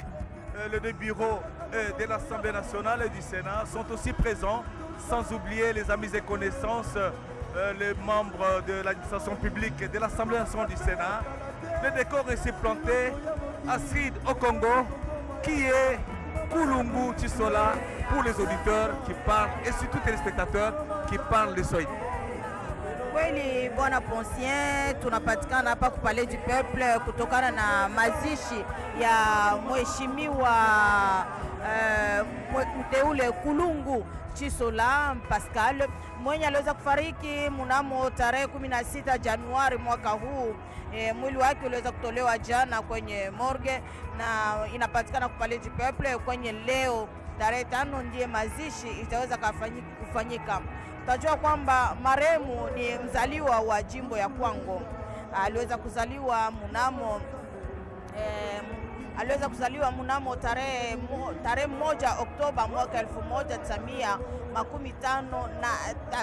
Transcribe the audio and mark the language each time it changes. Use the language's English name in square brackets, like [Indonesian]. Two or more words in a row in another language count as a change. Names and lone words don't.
[French] Les deux bureaux de l'Assemblée nationale et du Sénat sont aussi présents, sans oublier les amis et connaissances, les membres de l'administration publique et de l'Assemblée nationale du Sénat. Le décor est ici planté. Astrid au Congo, qui est Kulungu Tisola pour les auditeurs qui parlent et surtout les spectateurs qui parlent le Swahili. [Swahili] Kweli bwana Poncien, tunapatikana hapa kupale du peuple kutokana na mazishi ya mheshimiwa mteule Kulungu Tisola Pascal mwenye aliweza kufariki mnamo tarehe 16 Januari mwaka huu. Mwili wake uliweza kutolewa jana kwenye morgue na inapatikana kupale du peuple kwenye leo tarehe 5 ndiye mazishi itaweza kufanyika. Tutajua kwamba marehemu ni mzaliwa wa jimbo ya Kwango. Aliweza kuzaliwa mnamo tarehe 1 Oktoba mwaka 1953.